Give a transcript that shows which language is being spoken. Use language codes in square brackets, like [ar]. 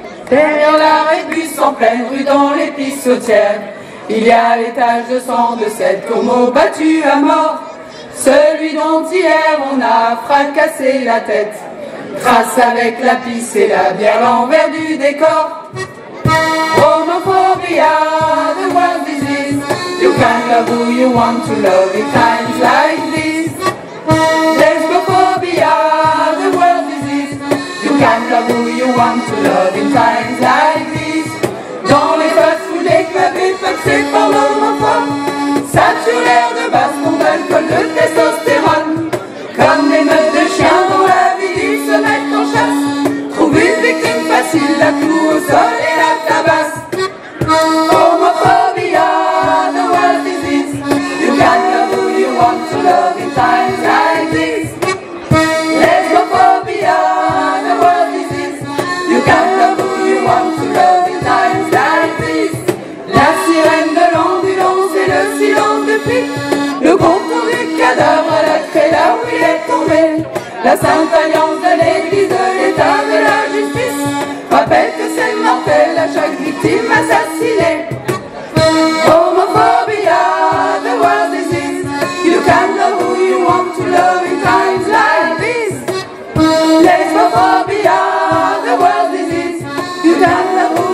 [fr] Derrière l'arrêt de bus en pleine rue dans les pissotières, il y a l'étage de sang de cette homo battu à mort. Celui dont hier on a fracassé la tête, trace avec la pisse et la bière l'envers du décor. [en] Homophobia, the world disease. You can love who you want to love in times like this. Lesbophobia, the world disease. You can love who you want to love in times like this. [fr] Dans les fast-food, les clubs épaxés par l'homophobe, saturés de baston, d'alcool, de testostérone. Comme des meutes de chiens dont la vie ils se mettent en chasse, trouve une victime facile, la cloue au sol et la tabasse. [en] Homophobia, the world disease. You can love who you want to love in times like this. Lesbophobia, the world disease. You can love who you want to love in times like this. [fr] La sirène de l'ambulance et le silence de flic, le contour du cadavre à la craie là où il est tombé. La sainte alliance de l'église, de l'état, de la justice rappelle que c'est mortel à chaque victime assassinée. [en] Homophobia, the world disease. You can love who you want to love in times like this. Lesbophobia, the world disease. You can love